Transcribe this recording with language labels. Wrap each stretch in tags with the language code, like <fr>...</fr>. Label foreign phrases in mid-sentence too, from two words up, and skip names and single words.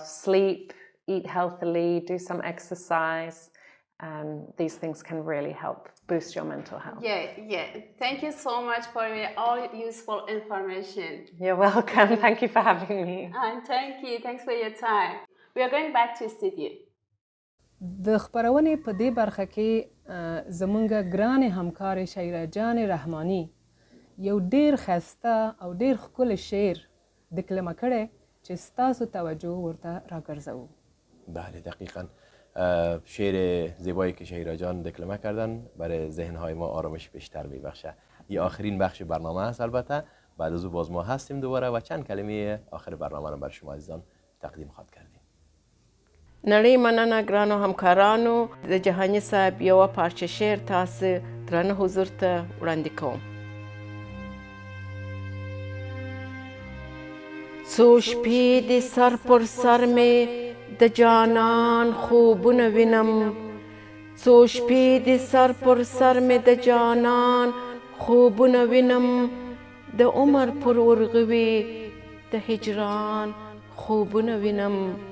<en>Sleep, eat healthily, do some exercise. These things can really help boost your mental health. Yeah. Thank you so much for all useful information. You're welcome. Thank you for having me. And thanks for your time. We are going back to studio.</en> <ps>د خبرونې په دې برخه کې زمونږ ګران همکار شیره جان رحمانی یو ډیر خسته او ډیر ښکلی شعر دکلمه کړی چې ستاسو توجه ورته راګرځوو.</ps> <fa>بله دقیقاً شعر زیبایی که شیره جان دکلمه کردن برای ذهنهای ما آرامش بیشتر میبخشه. این آخرین بخش برنامه است. البته بعد از او باز ما هستیم دوباره و چند کلمه آخر برنامه رو برای شما عزیزان تقدیم خواهد کردیم.</fa> <ps>نړۍ مننه ګرانو همکارانو، د جهاني صاحب یوه پارچه شعر تاسو درانه حضور ته وړاندې کوم. څو شپې د سر پر سر مې د جانان خوبونه وینم، څو شپې د سر پر سر مې د جانان خوبونه وینم، د عمر پر ورغوي د هجران خوبونه وینم.</ps>